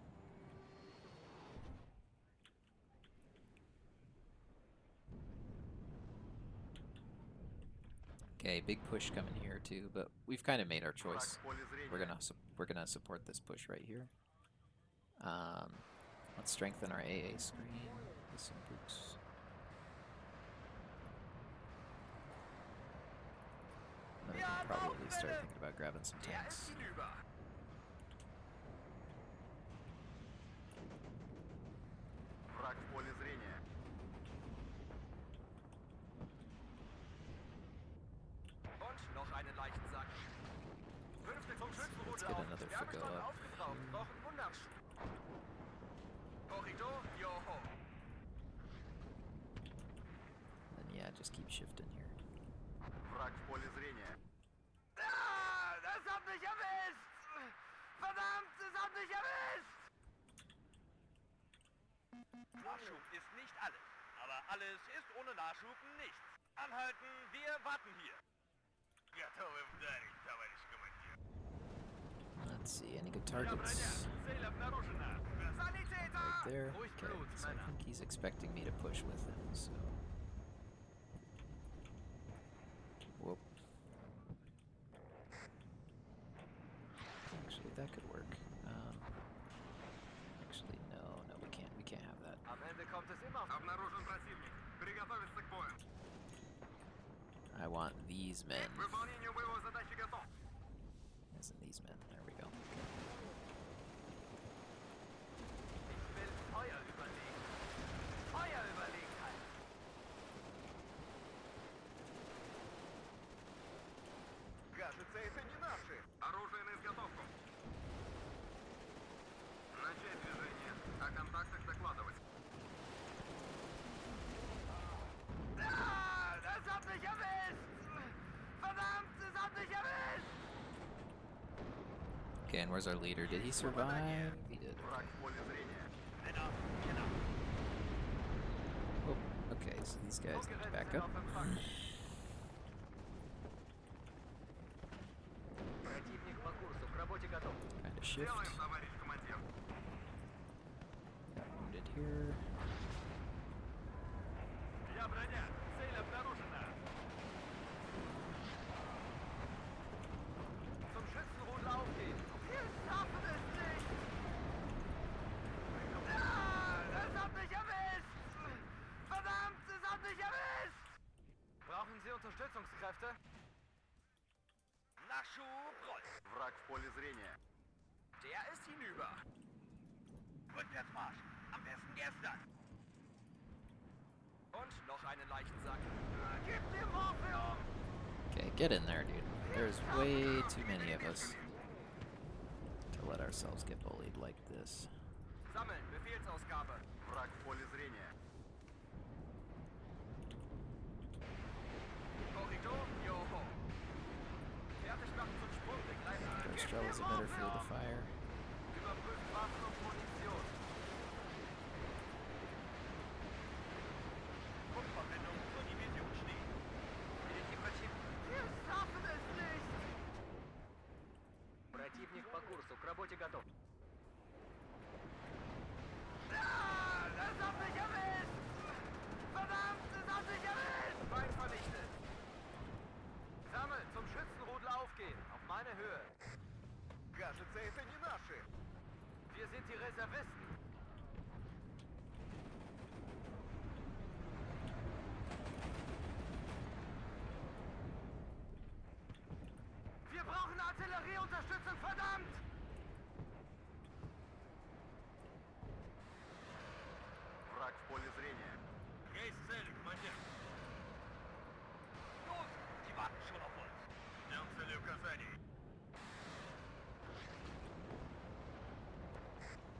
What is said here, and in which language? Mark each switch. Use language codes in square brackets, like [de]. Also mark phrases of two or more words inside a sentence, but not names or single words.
[en] Okay, big push coming here too, but we've kind of made our choice. We're gonna support this push right here. Let's strengthen our AA screen with some boots. Then we can probably start thinking about grabbing some [de] Der [en] tanks. [de] ist hinüber. [ru] Враг в поле зрения. [de] Und noch einen Leichensack. 5. vom Schützenrudel [en] get [de] auf. [en] another [de] Wärmestand [en] Figo up. [de] aufgebraucht. Brauchen Wunderschub. Korridor, joho. [en] And yeah, just keep shifting here. [ru] Враг в поле зрения. [de] Ah, das hat mich erwischt! Verdammt, es hat mich erwischt! Nachschub ist nicht alles. Aber alles ist ohne Nachschub nichts. Anhalten, wir warten hier. [ru] Готовы вдарить, товарищ командир. [en] Let's see, any good targets? [ru] Цель обнаружена. Sanitäter! [en] Right there. [de] Ruhig [en] Okay, [de] Blut, [en] so I [de] Männer. [en] think he's expecting me to push with him, so... Whoop. Actually, that could work. Actually, no, we can't. We can't have that. [de] Am Ende kommt es immer. [ru] Обнаружен противник. Приготовиться к бою. [en] I want these men. [ru] К выполнению боевой задачи готов. [en] Isn't these men? There we go. [de] Ich will Feuer überlegen. Feuerüberlegenheit. [ru] Кажется, это не наши. Оружие на изготовку. Начать движение. О контактах докладывать. [de] Ah, das hat mich erwischt! Verdammt, es hat mich erwischt! [en] Okay, and where's our leader? Did he survive? He did. [ru] Враг в поле зрения. [de] Männer, genau. [en] Oh, okay, so these guys need to back up. [ru] Противник по курсу, к работе готов. [en] Kind of shift. [ru] Делаем, товарищ командир. [en] Got wounded here. [ru] Я броня. Цель обнаружена. [de] Zum Schützenrudel aufgehen. Wir schaffen es nicht. Ah, das hat mich erwischt. Verdammt, es hat mich erwischt. Brauchen Sie Unterstützungskräfte? Nachschub rollt. [ru] Враг в поле зрения. [de] Der ist hinüber. Rückwärtsmarsch. Am besten gestern. Und noch einen Leichensack. Gib mir Morphium! [en] Okay, get in there, dude. There's way too many of us to let ourselves get bullied like this. [de] Sammeln, Befehlsausgabe. [ru] Враг в поле зрения. [de] Korridor, joho. Fertig machen zum Sprung, begleiten. [en] Strel is a better field of fire. [de] Überprüfen Waffen und Munition. Funkverbindung zur Division steht. Wir schaffen es nicht! [ru] Противник по курсу, к работе готов. [de] Ah, das hat mich erwischt! Verdammt, es hat mich erwischt! Feind vernichtet. Sammeln, zum Schützenrudel aufgehen, auf meine Höhe. [ru] Кажется, это не наши. [de] Wir sind die Reservisten. Wir brauchen Artillerieunterstützung, verdammt! [ru] Враг в поле зрения. Есть цель, командир. [de] Los, die warten schon auf uns. [ru] Ждем цели указаний.